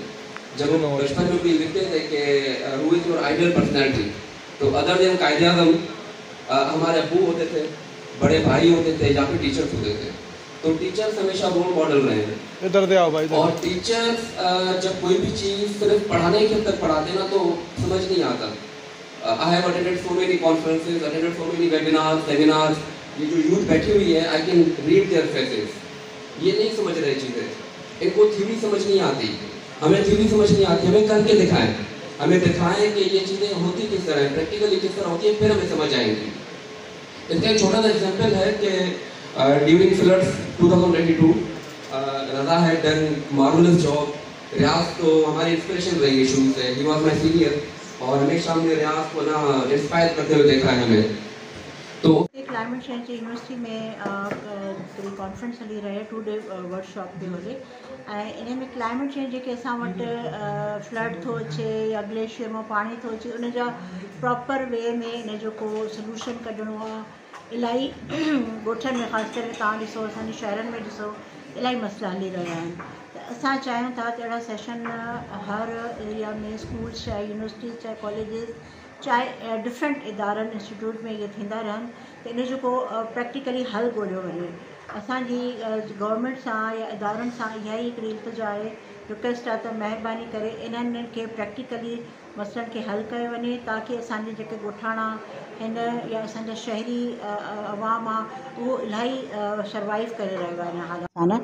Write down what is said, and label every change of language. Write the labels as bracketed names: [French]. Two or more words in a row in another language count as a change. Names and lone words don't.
[Urdu] جب ہم بچپن میں بھی لکھتے تھے کہ [English] who is your ideal personality, [Urdu] تو [English] other than [Urdu] قائداعظم ہمارے ابو ہوتے تھے، بڑے بھائی ہوتے تھے یا پھر ٹیچرز ہوتے تھے. تو ٹیچرز ہمیشہ [English] role model [Urdu] رہے ہیں. ادھر دے آؤ بھائی. اور ٹیچرز جب کوئی بھی چیز صرف پڑھانے کے اندر پڑھاتے نا تو سمجھ نہیں آتا. [English] I have attended so many conferences, attended so many webinars, seminars. [Urdu] یہ جو یوتھ بیٹھی ہوئی ہے, [English] I can read their faces, [Urdu] یہ نہیں سمجھ رہے چیزیں، ان کو تھیوری سمجھ نہیں آتی. ہمیں تھیوری سمجھ نہیں آتی، ہمیں کر کے دکھائیں، ہمیں دکھائیں کہ یہ چیزیں ہوتی کس طرح ہے، پریکٹیکلی کس طرح ہوتی ہے، پھر ہمیں سمجھ آئیں گی. اس کا ایک چھوٹا سا ایگزامپل ہے کہ [English] during floods 2022 Raza had done marvelous job. [Urdu] ریاض تو ہماری انسپریشن رہی ہے شروع سے, [English] he was my senior [Urdu] اور ہمیشہ ہم نے ریاض کو نا انسپائر کرتے ہوئے دیکھا ہے ہمیں. तो [Sindhi] क्लाइमेट चेंज यूनिवर्सिटी में हिकिड़ी कॉन्फ्रेंस हली रहे, [English] 2 day workshop [Sindhi] पे हले ऐं इन में [English] climate change [Sindhi] जेके असां वटि फ्लड थो अचे या ग्लेशियर मां पाणी थो अचे, उन जा [English] proper way [Sindhi] में इन जो को सोल्यूशन कढणो आहे। इलाही ॻोठनि में ख़ासि करे तव्हां ॾिसो, असांजे शहरनि में ॾिसो, इलाही मसइला हली रहिया आहिनि। त असां चाहियूं था त अहिड़ा सेशन हर एरिया में स्कूल्स, चाहे यूनिवर्सिटीज़, चाहे कॉलेजिस, चाहे डिफरेंट इदारनि इंस्टीट्यूट में इहे थींदा रहनि, त इन जो को प्रैक्टिकली हल ॻोल्हियो वञे। असांजी गवर्नमेंट सां या इदारनि सां इहा ई हिकिड़ी इल्तिजा आहे, रिक्वेस्ट आहे त महिरबानी करे इन्हनि खे प्रैक्टिकली मसइलनि खे हल कयो वञे, ताकी असांजे जेके ॻोठाणा हिन या असांजा शहरी अवाम आहे उहो इलाही सर्वाइव करे रहियो आहे इन हालत सां।